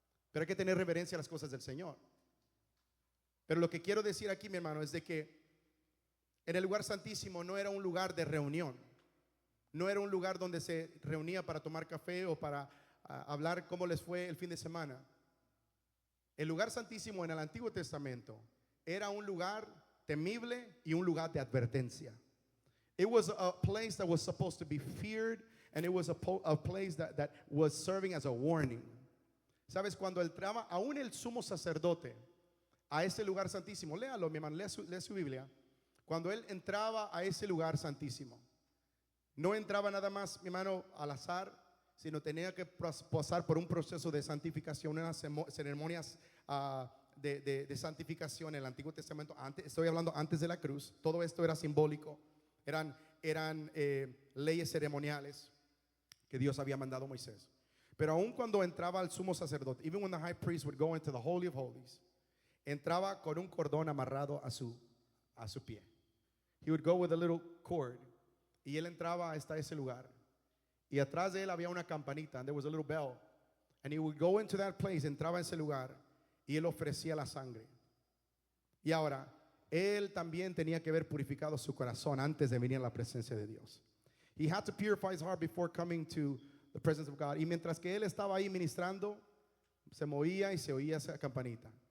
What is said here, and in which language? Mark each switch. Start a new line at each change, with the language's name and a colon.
Spanish: Pero hay que tener reverencia a las cosas del Señor. Pero lo que quiero decir aquí, mi hermano, es de que en el lugar santísimo no era un lugar de reunión. No era un lugar donde se reunía para tomar café o para hablar cómo les fue el fin de semana. El lugar santísimo en el Antiguo Testamento era un lugar temible y un lugar de advertencia.
English: It was a place that was supposed to be feared, and it was a place that was serving as a warning.
Spanish: ¿Sabes? Cuando entraba aún el sumo sacerdote a ese lugar santísimo, léalo, mi hermano, lea su Biblia. Cuando él entraba a ese lugar santísimo, no entraba nada más, mi hermano, al azar, sino tenía que pasar por un proceso de santificación, unas ceremonias de santificación en el Antiguo Testamento. Estoy hablando antes de la cruz. Todo esto era simbólico. Eran leyes ceremoniales que Dios había mandado a Moisés. Pero aún cuando entraba el sumo sacerdote,
English: even when the high priest would go into the Holy of Holies,
Spanish: entraba con un cordón amarrado a su pie.
English: He would go with a little cord.
Spanish: Y él entraba hasta ese lugar. Y atrás de él había una campanita.
English: And there was a little bell. And he would go into that place.
Spanish: Entraba en ese lugar. Y él ofrecía la sangre. Y ahora, él también tenía que haber purificado su corazón antes de venir a la presencia de Dios.
English: He had to purify his heart before coming to the presence of God.
Spanish: Y mientras que él estaba ahí ministrando, se movía y se oía esa campanita.